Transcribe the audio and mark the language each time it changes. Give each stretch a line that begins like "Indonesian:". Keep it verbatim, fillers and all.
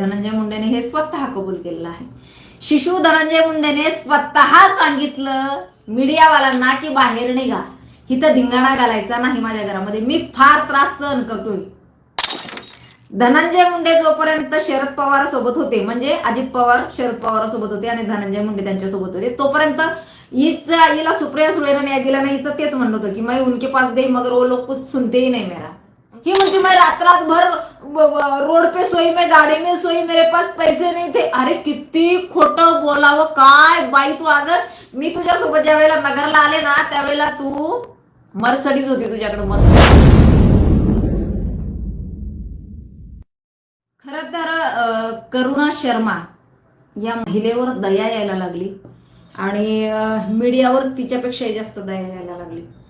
Marathi: धनंजय मुंडेने हे स्वतः कबूल केलेलं आहे. शिशू धनंजय मुंडेने स्वतः सांगितलं मीडियावाल्यांना की बाहेर निघा, इथं धिंगाणा घालायचा नाही माझ्या घरामध्ये, मी फार त्रास सहन करतोय. धनंजय मुंडे जोपर्यंत शरद पवार सोबत होते, म्हणजे अजित पवार शरद पवार सोबत होते आणि धनंजय मुंडे त्यांच्यासोबत होते, तोपर्यंत हिचा हिला सुप्रिया सुळेला न्याय दिला नाही. हिचं तेच म्हणणं होतं की
Hindi: मैं उनके पास दे मगर वो लोग कुछ सुनते ही नाही मेरा.
Marathi: ही म्हणजे
Hindi: मैं रात रात भर रोड पे सोई, मैं गाडी में सोई, मेरे पास पैसे नहीं थे.
Marathi: अरे किती खोटं बोलावं काय बाई तू. अगर मी तुझ्यासोबत ज्या वेळेला नगरला आले ना त्यावेळेला तू मर्सडीज होती, तुझ्याकडे मर्सडीज. खरं तर करुणा शर्मा या महिलेवर दया यायला लागली आणि मीडियावर तिच्यापेक्षाही जास्त दया यायला लागली.